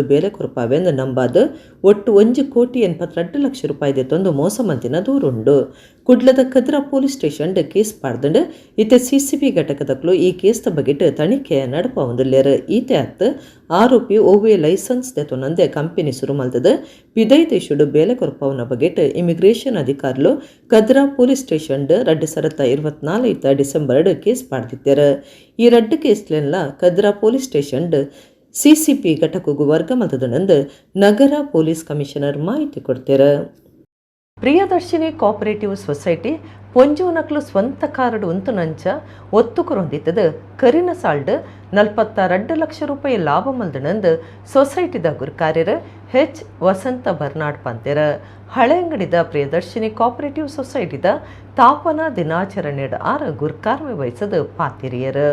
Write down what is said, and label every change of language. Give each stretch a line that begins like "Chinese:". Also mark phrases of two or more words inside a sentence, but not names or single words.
Tulu: ಬೇಲೆ ಕೊರ್ಪಾವೆಂದು ನಂಬಾದು ಒಟ್ಟು 1,82,00,000 ರೂಪಾಯಿ ದೆತೊಂದು ಮೋಸ ಮಂತಿನ ದೂರುಂಡು ಕುಡ್ಲದ ಕದ್ರಾ ಪೊಲೀಸ್ ಸ್ಟೇಷನ್ ಕೇಸ್ ಪಾಡ್ದಂಡು ಇತ್ತೆ ಸಿಸಿಬಿ ಘಟಕದಕ್ಲು ಈ ಕೇಸ್ದ ಬಗೆಟ್ ತನಿಖೆ ನಡಪವಂದುಲ್ಲೇರು ಈತೆ ಅತ್ತು ಆರೋಪಿ ಓವೆ ಲೈಸೆನ್ಸ್ ದೆತೊಂದೆ ಕಂಪನಿ ಶುರು ಮಲ್ತದ ಪಿದೈತೀಶುಡು ಬೇಲೆ ಕೊರ್ಪವನ ಬಗೆಟ್ ಇಮಿಗ್ರೇಷನ್ ಅಧಿಕಾರುಲು ಕದ್ರಾ ಪೊಲೀಸ್ ಸ್ಟೇಷನ್ 2024 ಡಿಸೆಂಬರ್ ಕೇಸ್ ಪಾಡ್ದಿತ್ತೇರು ಈ ರಡ್ಡು ಕೇಸ್ಲೆಲ್ಲ ಕದ್ರಾ ಪೊಲೀಸ್ ಸ್ಟೇಷನ್ ಸಿಸಿಪಿ ಘಟಕಗೂ ವರ್ಗ ಮಲ್ತದನಂದು ನಗರ
English: police commissioner
Tulu: ಮಾಹಿತಿ ಕೊಡ್ತಾರೆ. ಪ್ರಿಯದರ್ಶಿನಿ ಕೋಆಪರೇಟಿವ್ ಸೊಸೈಟಿ ಪೊಂಜೂನಕ್ಲು ಸ್ವಂತ ಕಾರಡು ಉಂತುನಂಚ ಒತ್ತುಕುರೊಂದಿತ್ತದು ಕರಿನ ಸಾಲ್ಡ್ 42 ಲಕ್ಷ ರೂಪಾಯಿ ಲಾಭ ಮಲ್ದನಂದು ಸೊಸೈಟಿದ ಗುರ್ಕಾರ್ಯರು ಹೆಚ್ ವಸಂತ ಬರ್ನಾಡ್ ಪಂತೆರ ಹಳೆಂಗಡಿದ ಪ್ರಿಯದರ್ಶಿನಿ ಕೋಆಪರೇಟಿವ್ ಸೊಸೈಟಿದ ತಾಪನಾ ದಿನಾಚರಣೆಯ ಗುರ್ಕಾರ್ಮೆ ವಹಿಸದು ಪಾತಿರಿಯರು.